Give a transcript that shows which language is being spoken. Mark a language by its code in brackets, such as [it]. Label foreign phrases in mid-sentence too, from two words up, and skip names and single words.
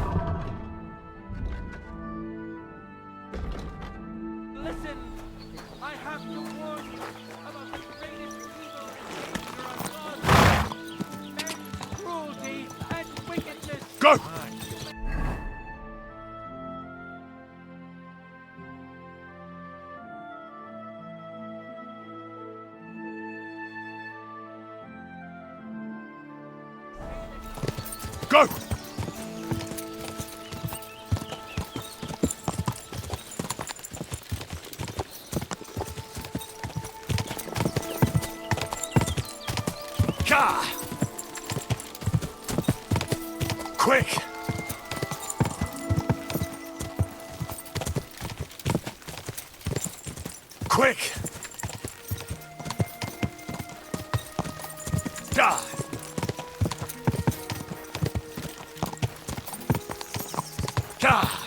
[en] Listen, I have to warn you about the greatest evil and danger on God's men's cruelty and wickedness. Go! Go! Ka! Quick! Quick! Da! Ka!